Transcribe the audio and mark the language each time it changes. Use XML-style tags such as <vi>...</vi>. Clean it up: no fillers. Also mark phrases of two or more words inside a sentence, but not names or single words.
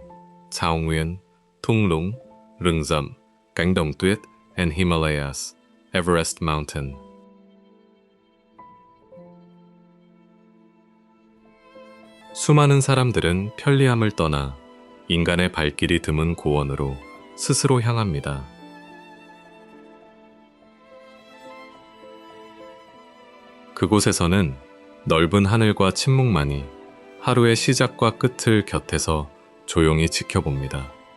<vi>Thảo Nguyên, Thung Lũng, Rừng Rậm, Cánh Đồng Tuyết,</vi> <en>and Himalayas, Everest Mountain.</en> <ko>수많은 사람들은 편리함을 떠나 인간의 발길이 드문 고원으로 스스로 향합니다. 그곳에서는 넓은 하늘과 침묵만이 하루의 시작과 끝을 곁에서 조용히 지켜봅니다.</ko>